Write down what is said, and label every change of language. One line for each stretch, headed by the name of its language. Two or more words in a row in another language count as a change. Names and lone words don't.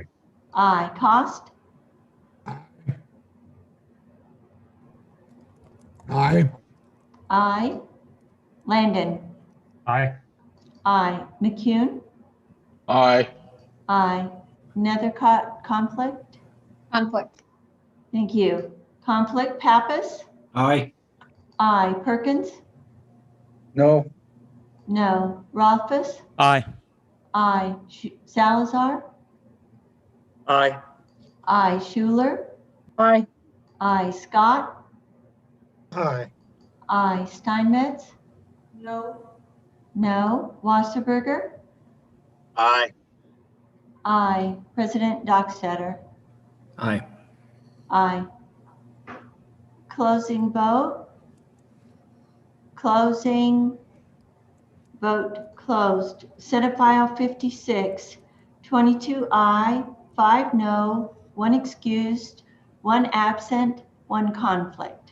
English: Aye. Cost? Aye. Aye. Landon? Aye. Aye. McCune? Aye. Aye. Nethercott, conflict? Conflict. Thank you. Conflict, Pappas? Aye. Aye. Perkins? No. No. Rothfuss? Aye. Aye. Salazar? Aye. Aye. Schuler? Aye. Aye. Scott? Aye. Aye. Steinmetz? No. No. Wasserberger? Aye. Aye. President Dockstader? Aye. Aye. Closing vote? Closing. Vote closed. Senate File 56, 22 aye, 5 no, 1 excused, 1 absent, 1 conflict.